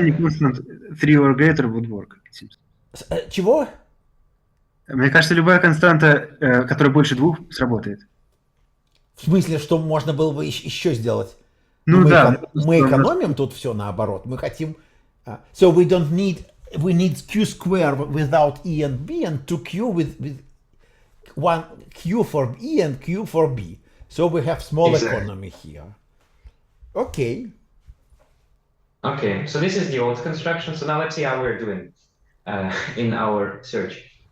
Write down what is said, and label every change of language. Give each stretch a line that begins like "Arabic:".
English: Any constant 3 or greater would work, it seems.
Russian: Чего? Мне кажется, любая константа, которая больше 2, сработает. В смысле, что можно было бы еще сделать? Ну да. Мы экономим тут все наоборот. Мы хотим...
English: So we don't need... We need q square without E and B, and 2q with one q for E and q for B. So we have small economy here. Okay. Okay, so this is the old construction. So now let's see how we're doing in our search.